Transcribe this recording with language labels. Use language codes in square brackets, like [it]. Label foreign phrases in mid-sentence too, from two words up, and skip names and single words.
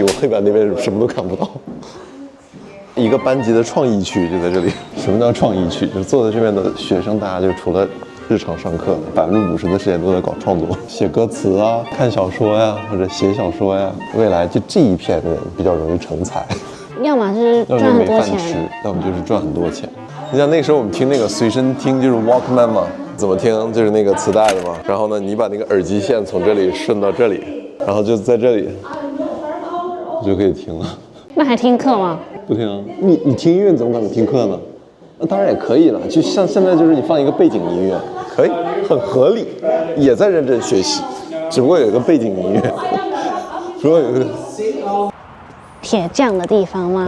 [zh] 我黑板那邊什麼都看不到。一個班級的創意區就在這裡。什麼叫創意區？就是坐在這邊的學生，大家就除了日常上課50%的時間都在搞創作，写歌詞啊，看小說呀，或者寫小說呀。未來就這一片人比較容易成才，要麼是賺很多錢，要麼就是賺很多錢。你像那時候我們听那個隨身听，就是 Walkman 嘛，怎么听就是那个磁带的嘛。然后呢，你把那个耳机线从这里顺到这里，然後就在這裡，就可以聽了。那還聽課嗎？不聽啊，你聽音樂怎麼可能聽課呢？那當然也可以了，就像現在就是你放一個背景音樂，可以，很合理，也在認真學習，只不過有一個背景音樂，只不過有一個鐵匠的地方嗎？